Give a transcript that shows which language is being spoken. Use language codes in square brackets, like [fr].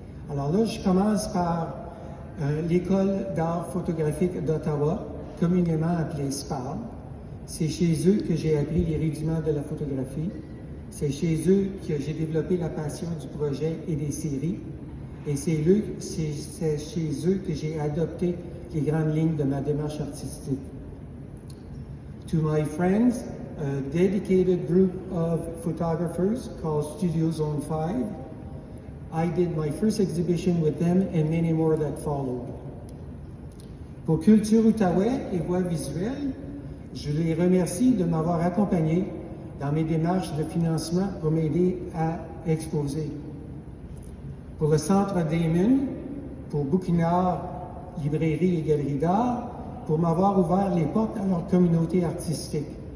[fr] Alors là, je commence par l'École d'art photographique d'Ottawa, communément appelée SPAR. C'est chez eux que j'ai appris les rudiments de la photographie. C'est chez eux que j'ai développé la passion du projet et des séries. Et c'est chez eux que j'ai adopté les grandes lignes de ma démarche artistique. [en] To my friends, a dedicated group of photographers called Studio Zone 5, I did my first exhibition with them and many more that followed. [fr] Pour Culture Outaouais et Voix visuelle, je les remercie de m'avoir accompagné dans mes démarches de financement pour m'aider à exposer. Pour le Centre Damon, pour Bouquinard, Librairie et Galerie d'art, pour m'avoir ouvert les portes à leur communauté artistique.